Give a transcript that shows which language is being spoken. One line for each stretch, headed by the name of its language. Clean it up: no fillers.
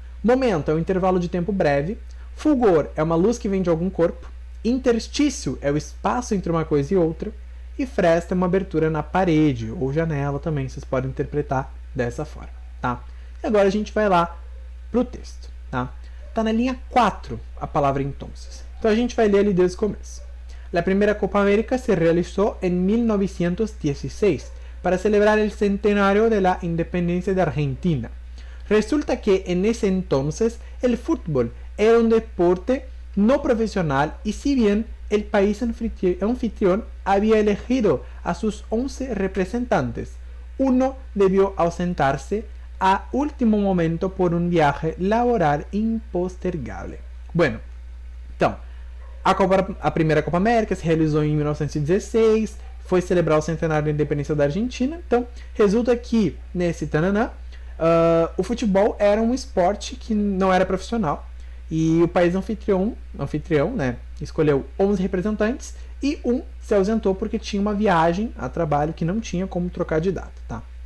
Portuguese: Momento é um intervalo de tempo breve. Fulgor é uma luz que vem de algum corpo. Interstício é o espaço entre uma coisa e outra. e fresta é uma abertura na parede, ou janela também, vocês podem interpretar dessa forma, tá? E agora a gente vai lá pro texto, tá? Tá na linha 4 a palavra entonces. Então a gente vai ler ali desde o começo.
Spanish: La primera Copa América se realizó en 1916 para celebrar el centenario de la independencia de Argentina. Resulta que en ese entonces el fútbol era un deporte no profesional y si bien el país anfitrión había elegido a sus 11 representantes, uno debió ausentarse a último momento por um viaje laboral impostergável.
Portuguese: Bueno, então, a primeira Copa América se realizou em 1916, foi celebrar o centenário da independência da Argentina, então resulta que, nesse tananã, o futebol era um esporte que não era profissional, e o país anfitrião, né, escolheu 11 representantes, e um se ausentou porque tinha uma viagem a trabalho que não tinha como trocar de data, tá?